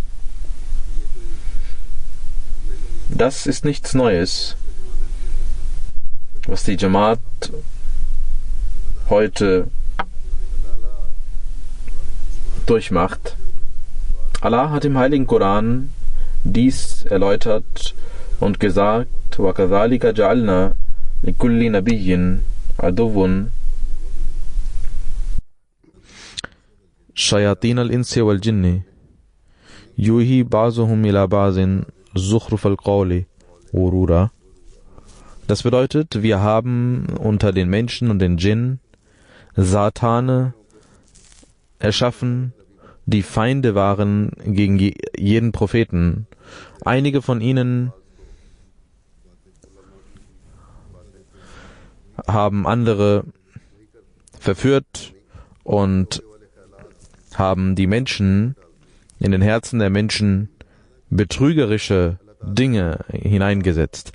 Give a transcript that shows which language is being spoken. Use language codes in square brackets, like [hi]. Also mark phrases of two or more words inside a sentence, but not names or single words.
[de] Das ist nichts Neues, was die Jamaat heute durchmacht. Allah hat im Heiligen Koran dies erläutert und gesagt: [ar] وَكَذَلِكَ جَعَلْنَا لِكُلِّ نَبِيٍّ عَدُوًّا شَيَاطِينَ الْإِنسِ وَالْجِنِّ يُوحِي بَعْضُهُمْ إِلَى بَعْضٍ زُخْرُفَ الْقَوْلِ غُرُورًا. [de] Das bedeutet, wir haben unter den Menschen und den Djinn Satane erschaffen, die Feinde waren gegen jeden Propheten. Einige von ihnen haben andere verführt und haben die Menschen, in den Herzen der Menschen, betrügerische Dinge hineingesetzt.